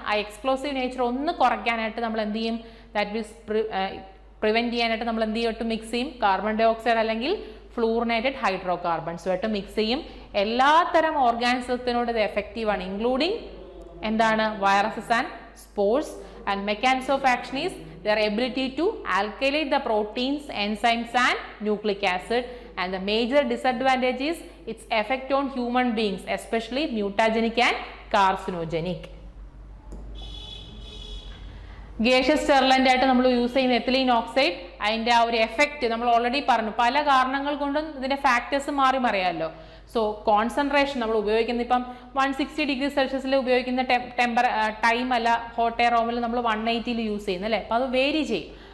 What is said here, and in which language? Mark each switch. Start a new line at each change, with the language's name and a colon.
Malayalam: ആ explosive nature ഒന്ന് കുറയ്ക്കാനായിട്ട് നമ്മൾ എന്ത് ചെയ്യും? ദാറ്റ് മീൻസ് പ്രിവെന്റ് ചെയ്യാനായിട്ട് നമ്മൾ എന്ത് ചെയ്യും? മിക്സ് ചെയ്യും. കാർബൺ ഡൈ ഓക്സൈഡ് അല്ലെങ്കിൽ ഫ്ലൂറിനേറ്റഡ് ഹൈഡ്രോ കാർബൺസുമായിട്ട് മിക്സ് ചെയ്യും. എല്ലാത്തരം ഓർഗാനിസത്തിനോട് ഇത് എഫക്റ്റീവ് ആണ്, ഇൻക്ലൂഡിങ് എന്താണ്?
English: Viruses and spores. And mechanism of action is their ability to alkylate the proteins, enzymes and nucleic acid. And the major disadvantage is its effect on human beings, especially mutagenic and carcinogenic.
Malayalam: Gaseous സ്റ്റെറിലന്റ് ആയിട്ട് നമ്മൾ use ചെയ്യുന്ന ethylene oxide, അതിന്റെ ആ ഒരു effect നമ്മൾ already പറഞ്ഞു. പല കാരണങ്ങൾ കൊണ്ടും ഇതിന്റെ ഫാക്ടേഴ്സ് മാറി മറിയാമല്ലോ. സോ കോൺസെൻട്രേഷൻ നമ്മൾ ഉപയോഗിക്കുന്ന ഇപ്പം 160 ഡിഗ്രി സെൽഷ്യസിൽ ഉപയോഗിക്കുന്ന ടൈം അല്ല ഹോട്ട് എയർ റൂമിൽ നമ്മൾ 180 യൂസ് ചെയ്യുന്നത് അല്ലേ. അപ്പോൾ അത് വേരി ചെയ്യും.